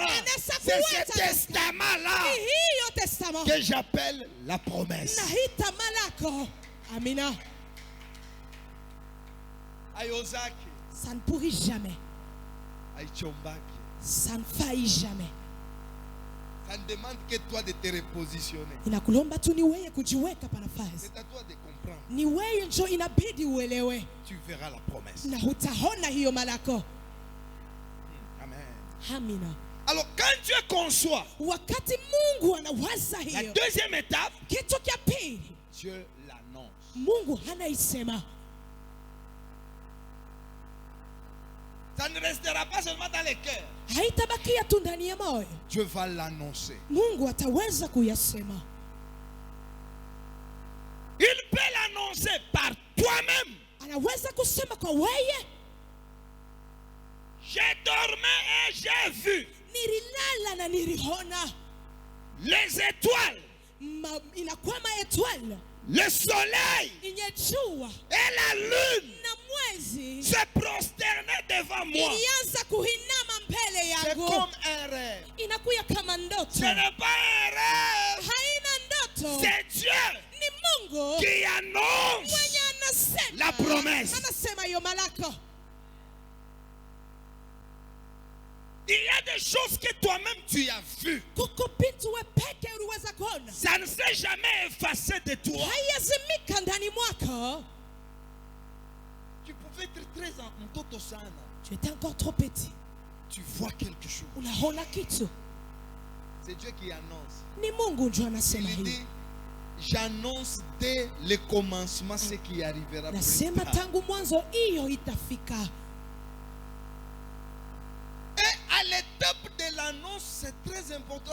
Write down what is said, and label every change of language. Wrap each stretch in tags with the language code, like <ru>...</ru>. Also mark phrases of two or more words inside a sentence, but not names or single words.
<fr>C'est ce testament-là que j'appelle la promesse. Amina. Ça ne pourrit jamais. ça ne faillit jamais. Ça ne demande que toi de te repositionner.</fr> <sw>Inakulomba tu ni wewe kujiweka pa nafasi.</sw> <fr>C'est à toi de comprendre.</fr> <sw>Ni wewe ndio inabidi uelewe.</sw> <fr>Tu verras la promesse.</fr> <sw>Na utaona hiyo malako.</sw> <fr>Amen.</fr> <sw>Amina.</sw> <fr>Alors quand Dieu conçoit,</fr> <sw>wakati Mungu anawaza hiyo,</sw> <fr>la deuxième étape,</fr> <sw>kitu cha pili,</sw> <fr>Dieu l'annonce.</fr> <sw>Mungu anaisema.</sw> <fr>Ça ne restera pas seulement dans les cœurs.</fr> <sw>Haitabakia tu ndani ya moyo.</sw> <fr>Dieu va l'annoncer.</fr> <sw>Mungu ataweza kuyasema.</sw> <fr>Il peut l'annoncer par toi-même.</fr> <sw>Anaweza kusema kwa wewe.</sw> <fr>J'ai dormi et j'ai vu.</fr> <sw>Nililala na niliona.</sw> <fr>Les étoiles.</fr> <sw>Inakuwa étoile.</sw> <fr>Le soleil et la lune se prosternaient devant moi. C'est comme un rêve. Ce n'est pas un rêve. C'est Dieu qui annonce la promesse. Il y a des choses que toi-même tu as vues. Ça ne s'est jamais effacé de toi. Tu pouvais être très</fr> <sw>mtoto sana.</sw> <fr>Tu étais encore trop petit. Tu vois quelque chose. C'est Dieu qui annonce. Il dit, j'annonce dès le commencement ce qui arrivera plus tard. Et à l'étape de l'annonce, c'est très important.</fr>